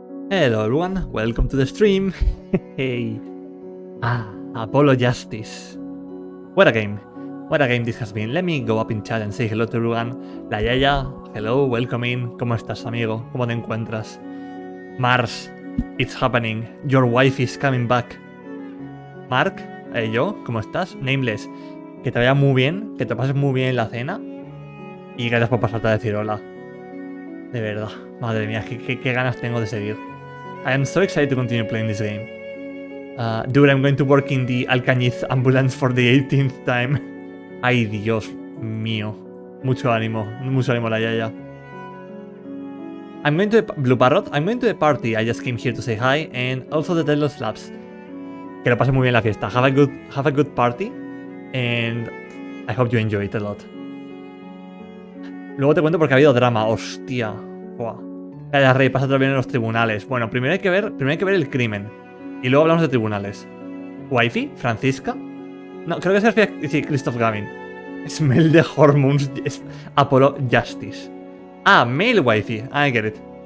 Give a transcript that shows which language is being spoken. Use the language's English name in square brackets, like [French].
[English] Hello everyone, welcome to the stream. Hey. Apollo Justice. What a game this has been. Let me go up in chat and say hello to everyone. [Spanish] La Yaya, [English] hello, welcome in. [Spanish] ¿Cómo estás, amigo? ¿Cómo te encuentras? [English] Mars, it's happening. Your wife is coming back. [Spanish] Mark, yo, ¿cómo estás? Nameless, que te vaya muy bien, que te pases muy bien en la cena y gracias por pasarte a decir hola. De verdad, madre mía, qué ganas tengo de seguir. [English] I am so excited to continue playing this game. Dude, I'm going to work in the Alcañiz ambulance for the 18th time. [Spanish] Ay, Dios mío. Mucho ánimo la Yaya. [English] I'm going to Blue Parrot. I'm going to the party. I just came here to say hi and also the Deadless Labs. [Spanish] Que lo pase muy bien la fiesta. [English] Have a good party and I hope you enjoy it a lot. [Spanish] Luego te cuento porque ha habido drama. Hostia. Buah. Calla, Rey, pásate bien en los tribunales. Bueno, primero hay que ver el crimen. Y luego hablamos de tribunales. ¿Wifey? ¿Francisca? No, creo que es sí, Christoph Gavin. [English] Smell the hormones. Apollo Justice. Ah, male wifey. I get it.